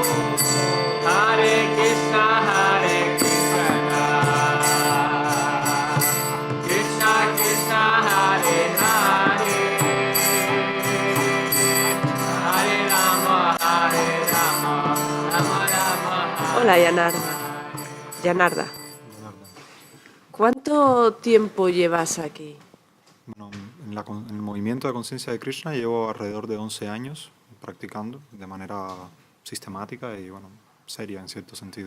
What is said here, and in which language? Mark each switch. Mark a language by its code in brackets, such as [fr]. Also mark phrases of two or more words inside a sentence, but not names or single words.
[sa] Hare Krishna, Krishna Krishna, Hare Hare, Hare Rama, Rama Rama, [es] Hola, Yanarda. ¿Cuánto tiempo llevas aquí? Bueno, en el movimiento de conciencia de Krishna llevo alrededor de 11 años practicando de manera sistemática y seria en cierto sentido.